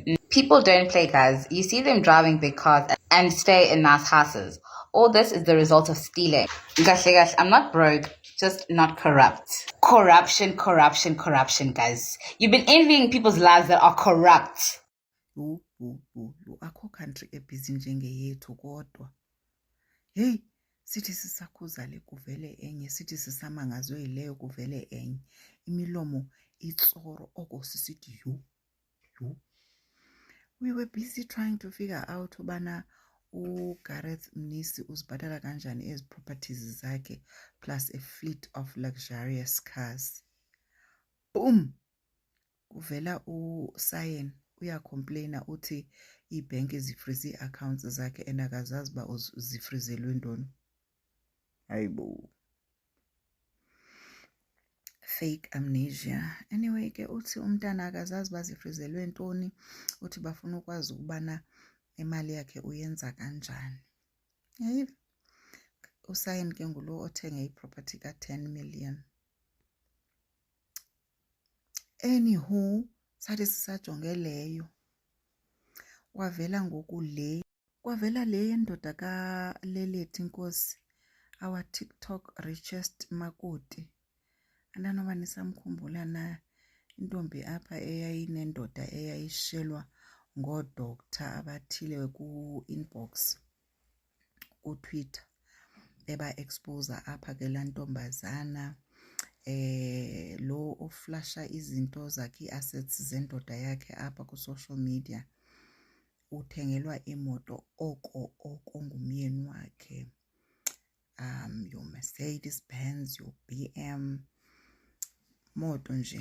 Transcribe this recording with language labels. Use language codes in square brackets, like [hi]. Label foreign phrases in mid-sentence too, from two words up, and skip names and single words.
[en] People don't play, guys. You see them driving big cars and stay in nice houses. All this is the result of stealing. Gosh, I'm not broke, just not corrupt. Corruption, guys. You've been envying people's lives that are corrupt. [xh] Akho country ebhizi njengeyethu kodwa. Hey, sithi sisakhuza le kuvele enye, sithi sisamangazwe yileyo kuvele enye. Imilomo itsoro oko sisithi yu. [en] We were busy trying to figure out [xh] ubana uGareth Mnisi uzibhadala kanjani ezi properties zakhe [en] plus a fleet of luxurious cars. Boom! [xh] Kuvela uSayen uyacomplaina uthi ibhenki zifreeze accounts zakhe and akazazi ba zifrizelwe ntoni. [en] Hayibo. Fake amnesia. [xh] Anyway ke uthi umntana akazazi bazifrizelwe ntoni, uthi bafuna ukwazi ukubana imali yakhe uyenza kanjani. Hey, uSayen ke ngulo othenge iproperty ka10 million. Anywho, sathi sisajonge leyo. Kwavela le ndoda kaLelethi Nkosi, [en] our TikTok richest makoti. [xh] Andanoba nisamkhumbula na intombi apha eyayinendoda eyayishelwa ngodoctor abathile ku-inbox ku-Twitter. eba-expose apha ke laa ntombazana lo oflasha izinto zakhe ii-assets zendoda yakhe apha ku-social media uthengelwa imoto oko ngumyeni wakhe, [en] your Mercedes Benz, your BM moto nje.